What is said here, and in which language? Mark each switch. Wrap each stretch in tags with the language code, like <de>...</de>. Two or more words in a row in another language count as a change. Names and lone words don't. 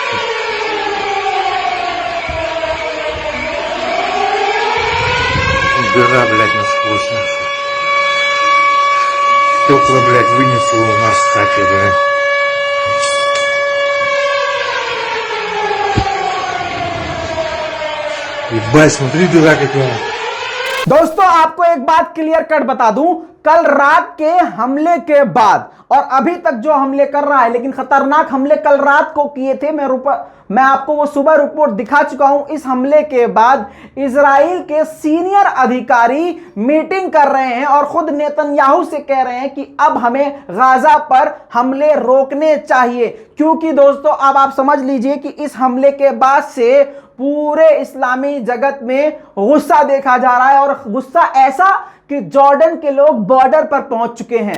<ru>Дыра, блядь, насквозь, нахуй. Стекла, блядь, вынесло у нас в хате, блядь. ебать, смотри, дыра какая.</ru> <hi>दोस्तों आपको एक बात</hi> <en>clear cut</en> <hi>बता दूं, कल रात के हमले के बाद और अभी तक जो हमले कर रहा है, लेकिन खतरनाक हमले कल रात को किए थे। मैं आपको वो सुबह रिपोर्ट दिखा चुका हूं। इस हमले के बाद इजराइल के सीनियर अधिकारी मीटिंग कर रहे हैं और खुद नेतन्याहू से कह रहे हैं कि अब हमें गाजा पर हमले रोकने चाहिए, क्योंकि दोस्तों अब आप समझ लीजिए कि इस हमले के बाद से पूरे इस्लामी जगत में गुस्सा देखा जा रहा है और गुस्सा ऐसा कि जॉर्डन के लोग बॉर्डर पर पहुंच चुके हैं।</hi>